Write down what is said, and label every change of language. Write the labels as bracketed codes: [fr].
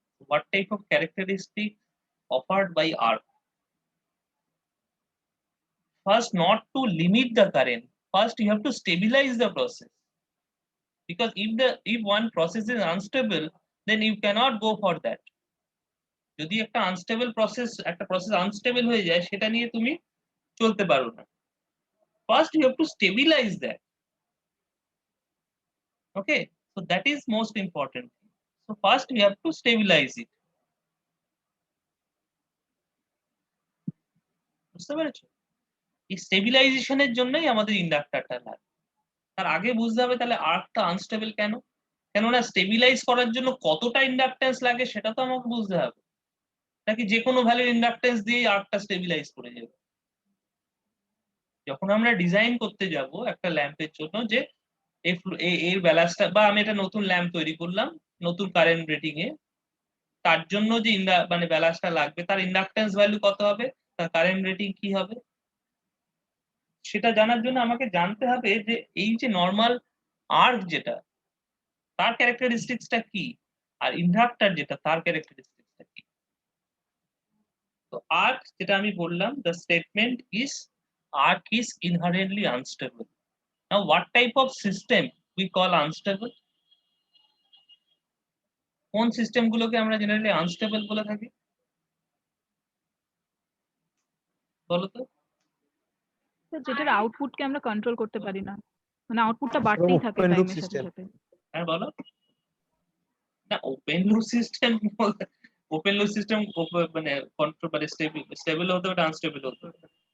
[en] What type of characteristic offered by arc? First, not to limit the current. First, you have to stabilize the process. Because if one process is unstable, then you cannot go for that. [bn] যদি একটা unstable process unstable হয়ে যায়, সেটা নিয়ে তুমি চলতে পারো না। [en] First, you have to stabilize that. Okay, so that is most important. So first, we have to stabilize it. [bn] বুঝতে পেরেছো? এই স্টেবিলাইজেশনের জন্যই আমাদের ইন্ডাক্টরটা লাগে। তার আগে বুঝতে হবে তাহলে আর্কটা আনস্টেবল কেন, কেননা স্টেবিলাইজ করার জন্য কতটা ইন্ডাকটেন্স লাগে সেটা তো আমাকে বুঝতে হবে। নাকি যে কোনো ভ্যালুর ইন্ডাকটেন্স দিয়েই আর্কটা স্টেবিলাইজ করে যাবে। যখন আমরা ডিজাইন করতে যাব একটা ল্যাম্পের জন্য, যে এর ব্যালান্সটা, বা আমি একটা নতুন ল্যাম্প তৈরি করলাম নতুন কারেন্ট রেটিং এ, তার জন্য যে মানে ব্যালান্সটা লাগবে, তার ইন্ডাকটেন্স ভ্যালু কত হবে, তার কারেন্ট রেটিং কি হবে, সেটা জানার জন্য আমাকে জানতে হবে যে এই যে নর্মাল আর্ক যেটা, তার ক্যারেক্টারিস্টিক্সটা কি, আর ইন্ডাক্টর যেটা, তার ক্যারেক্টারিস্টিক্সটা কি। তো আর্ক যেটা আমি বললাম, [en] the statement is arc is inherently unstable. Now what type of system we call unstable? [bn] কোন সিস্টেম গুলোকে আমরা জেনারেলি আনস্টেবল বলে থাকি বলো তো? যেটার আউটপুটকে আমরা কন্ট্রোল করতে পারি না, মানে আউটপুটটা বাড়তেই থাকে [en] Open loop [bn] টাইমের সাথে [en] system. [bn] সাথে। হ্যাঁ বলো না, open loop system, open loop system মানে কন্ট্রোল, মানে স্টেবল হতে হবে, আনস্টেবল হতে হবে।